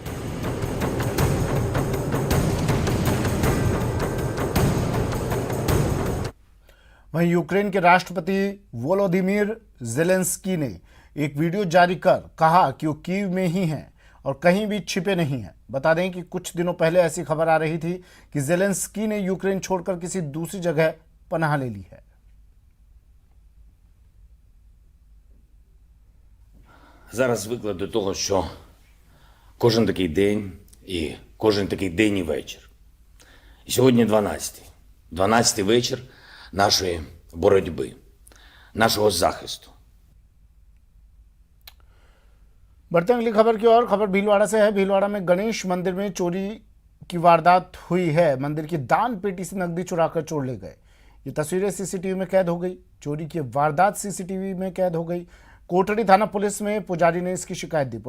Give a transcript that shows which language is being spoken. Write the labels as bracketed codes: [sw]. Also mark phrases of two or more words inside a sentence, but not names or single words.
[hi] वहीं यूक्रेन के राष्ट्रपति वोलोदिमीर ज़ेलेंस्की ने एक वीडियो जारी कर कहा कि वो कीव में ही हैं और कहीं भी छिपे नहीं हैं। बता दें कि कुछ दिनों पहले ऐसी खबर आ रही थी कि ज़ेलेंस्की ने यूक्रेन छोड़कर किसी दूसरी जगह पनाह ले ली है। [uk] Зараз звикли до того, що кожен такий день і кожен такий день і вечір. І сьогодні 12-й. 12-й вечір нашої боротьби, нашого захисту. [hi] बढ़ते हैं अगली खबर की ओर। खबर भीलवाड़ा से है। भीलवाड़ा में गणेश मंदिर में चोरी की वारदात हुई है। मंदिर की दान पेटी से नकदी चुराकर चोर ले गए। ये तस्वीरें सीसीटीवी में कैद हो गई। चोरी की वारदात सीसीटीवी में कैद हो गई। कोटड़ी थाना पुलिस में पुजारी ने इसकी शिकायत दी।